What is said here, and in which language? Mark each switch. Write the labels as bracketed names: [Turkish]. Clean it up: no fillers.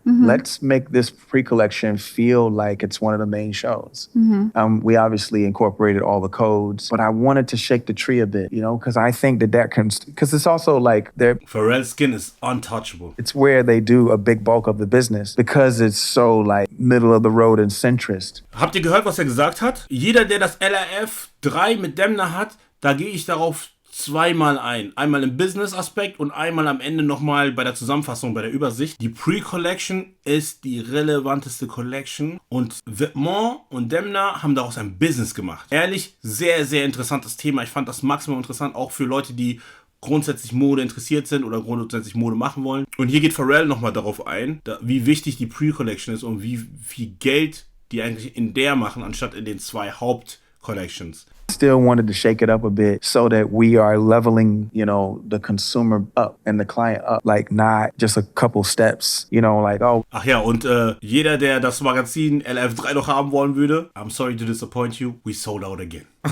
[English] Let's make this pre-collection feel like it's one of the main shows. We obviously incorporated all the codes, but I wanted to shake the tree a bit, you know, because I think that can, because it's also like Pharrell's skin is untouchable. It's where they do a big bulk of the business because it's so like middle of the road and centrist. [German] Habt ihr gehört, was er gesagt hat? Jeder, der das LRF 3 mit Demna hat, da gehe ich darauf zweimal ein. Einmal im Business-Aspekt und einmal am Ende nochmal bei der Zusammenfassung, bei der Übersicht. Die Pre-Collection ist die relevanteste Collection und Vêtements und Demna haben daraus ein Business gemacht. Ehrlich, sehr, sehr interessantes Thema. Ich fand das maximal interessant, auch für Leute, die grundsätzlich Mode interessiert sind oder grundsätzlich Mode machen wollen. Und hier geht Pharrell nochmal darauf ein, wie wichtig die Pre-Collection ist und wie viel Geld die eigentlich in der machen, anstatt in den 2 Haupt-Collections. [English] Still wanted to shake it up a bit so that we are leveling, you know, the consumer up and the client up, like not just a couple steps, you know, like, oh. [German] Ach ja, und jeder, der das Magazin LF3 noch haben wollen würde, [English] I'm sorry to disappoint you, we sold out again.